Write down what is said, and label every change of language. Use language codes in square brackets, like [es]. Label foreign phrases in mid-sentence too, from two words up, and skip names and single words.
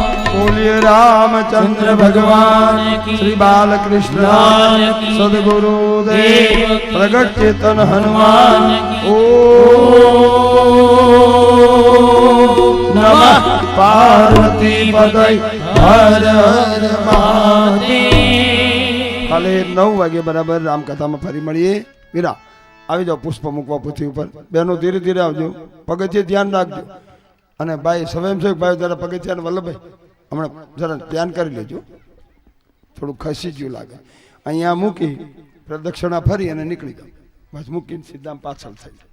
[hi] बोलिए रामचंद्र भगवान श्री बालकृष्ण सदगुरुदेव प्रगट चेतन हनुमान। [sa] ओम नमः पार्वती पतये हर हर महादेव। [gu] કાલે 9 વાગે બરાબર રામકથા માં ફરી મળીએ। વીરા આવી જાઓ, પુષ્પ મૂકવા પોથી ઉપર। બહેનો ધીરે ધીરે આવજો, પગથિયે ધ્યાન રાખજો। અને ભાઈ સ્વયંસેવક ભાઈ જરા પગથિયાને વલ્લભભાઈ હમણાં જરા ધ્યાન કરી લેજો, થોડું ખસી ગયું લાગે। અહીંયા મૂકી પ્રદક્ષિણા ફરી અને નીકળી જાઓ, બસ મૂકીને સીધા પાછળ થઈ જાઓ।